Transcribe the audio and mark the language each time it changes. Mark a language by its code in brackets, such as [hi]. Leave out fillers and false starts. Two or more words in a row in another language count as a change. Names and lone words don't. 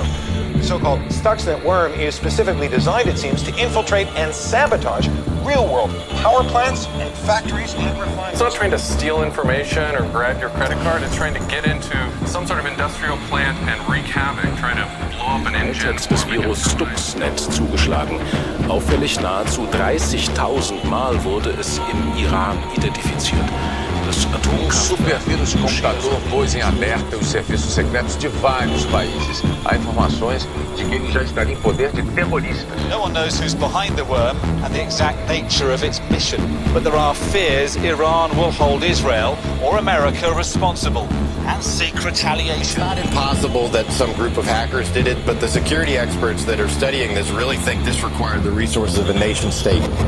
[en] The so-called Stuxnet worm is specifically designed, it seems, to infiltrate and sabotage real-world power plants and factories and refineries. It's not trying to steal information or grab your credit card. It's trying to get into some sort of industrial plant and wreak havoc, trying to blow up an engine. [de] Des Virus Stuxnet zugeschlagen. Auffällig nahezu 30.000 Mal wurde es im Iran identifiziert. [pt] Um supervírus computador pôs em alerta os serviços secretos de vários países. Há informações de que ele já estaria em poder de terroristas. [en] No one knows who's behind the worm and the exact nature of its mission, but there are fears Iran will hold Israel or America responsible and seek retaliation. It's not impossible that some group of hackers did it, but the security experts that are studying this really think this required the resources of a nation state.